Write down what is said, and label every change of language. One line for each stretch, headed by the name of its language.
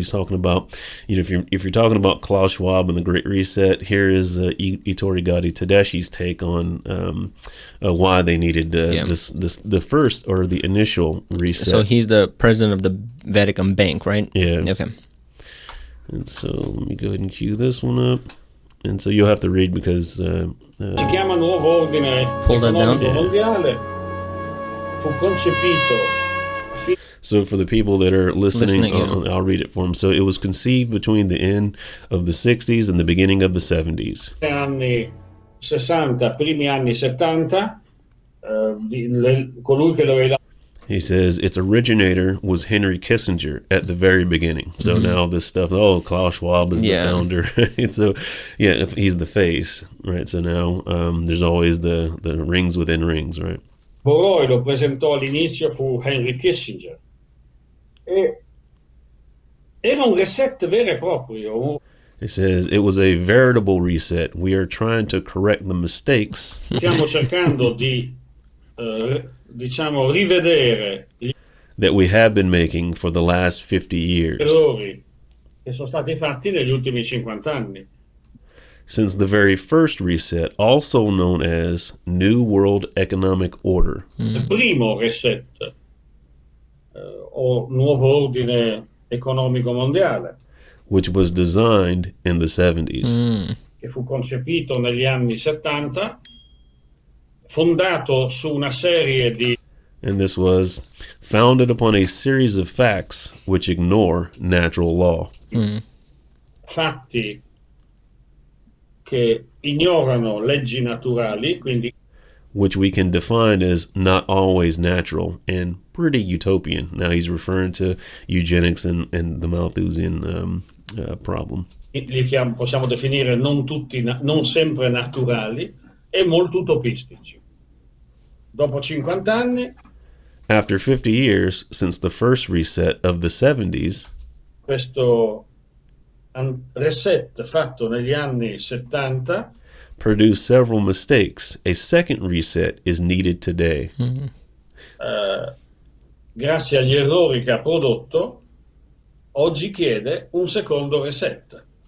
English: We was talking about, if you're talking about Klaus Schwab and the Great Reset, here is Ettore Gotti Tedeschi's take on why they needed the first or the initial reset. So he's the president of the Vatican Bank, right? Yeah. Okay. And so let me go ahead and cue this one up. And so you'll have to read because...
Italian: Si chiama Nuovo Ordine Economico Mondiale. Fu concepito...
English: So for the people that are listening I'll read it for them. So it was conceived between the end of the 60s and the beginning of the 70s.
Italian: Anni 60, primi anni 70, colui che lo aveva...
English: He says its originator was Henry Kissinger at the very beginning. So now this stuff, Klaus Schwab is the founder. And so, he's the face, right? So now there's always the rings within rings, right?
Italian: Boroi lo presentò all'inizio fu Henry Kissinger. Era un reset vero e proprio.
English: It says it was a veritable reset. We are trying to correct the mistakes.
Italian: Stiamo cercando di rivedere
English: that we have been making for the last 50 years.
Italian: Errori che sono stati fatti negli ultimi 50 anni.
English: Since the very first reset, also known as New World Economic Order.
Italian: Il primo reset o nuovo ordine economico mondiale.
English: Which was designed in the 70s.
Italian: Che fu concepito negli anni 70. Fondato su una serie di...
English: And this was founded upon a series of facts which ignore natural law.
Italian: Fatti che ignorano leggi naturali, quindi...
English: Which we can define as not always natural and pretty utopian. Now he's referring to eugenics and the Malthusian problem.
Italian: Possiamo definire non sempre naturali e molto utopistici. Dopo 50 anni,
English: after 50 years since the first reset of the 70s,
Italian: questo reset fatto negli anni 70
English: produced several mistakes. A second reset is needed today.
Italian: Grazie agli errori che ha prodotto, oggi chiede un secondo reset.